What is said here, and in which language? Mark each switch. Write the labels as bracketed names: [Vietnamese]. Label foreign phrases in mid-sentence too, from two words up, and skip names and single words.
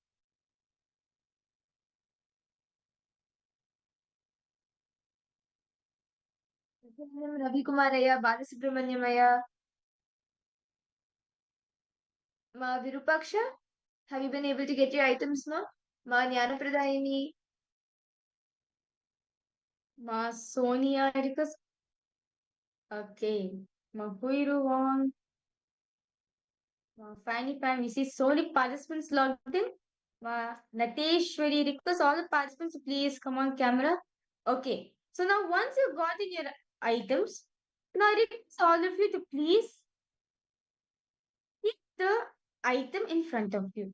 [English] Ravi Kumaraya, Balasubramanyamaya, Ma Virupaksha, have you been able to get your items now? Ma Jnanapradayini, Ma Sonia, because okay. Ma Huiru Wong, Ma Fanny Pan. We see so many participants logged in. Ma Nateshwari, request all the participants to please come on camera. Okay. So now once you've gotten your items, now I request all of you to please keep the item in front of you.